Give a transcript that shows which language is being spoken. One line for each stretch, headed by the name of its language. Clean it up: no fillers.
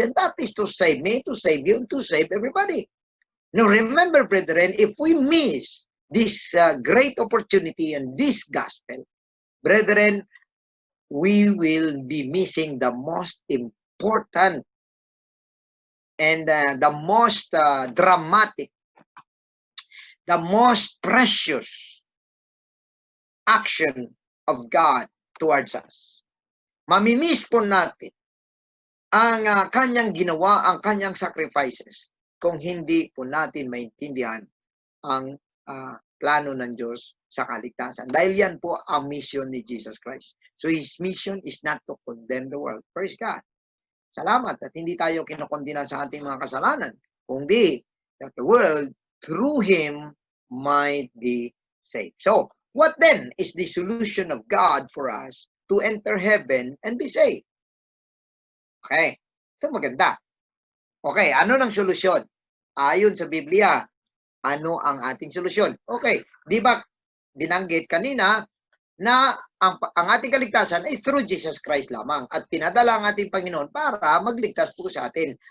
English: And that is to save me, to save you, and to save everybody. Now remember, brethren, if we miss this great opportunity and this gospel, brethren, we will be missing the most important and the most dramatic, the most precious action of God towards us.
Filipino: Mamimiss po natin ang kanyang ginawa, ang kanyang sacrifices, kung hindi po natin maintindihan ang plano ng Diyos sa kaligtasan. Dahil yan po ang mission ni Jesus Christ.
English: So His mission is not to condemn the world. Praise God.
Filipino: Salamat at hindi tayo kinokondina sa ating mga kasalanan, kundi
English: that the world through Him might be saved. So, what then is the solution of God for us to enter heaven and be saved?
Filipino: Okay, ito maganda. Okay, ano ng solusyon? Ayon sa Biblia, ano ang ating solusyon? Okay, di ba binanggit kanina na ang ating kaligtasan ay through Jesus Christ lamang at pinadala ang ating Panginoon para magligtas po sa atin.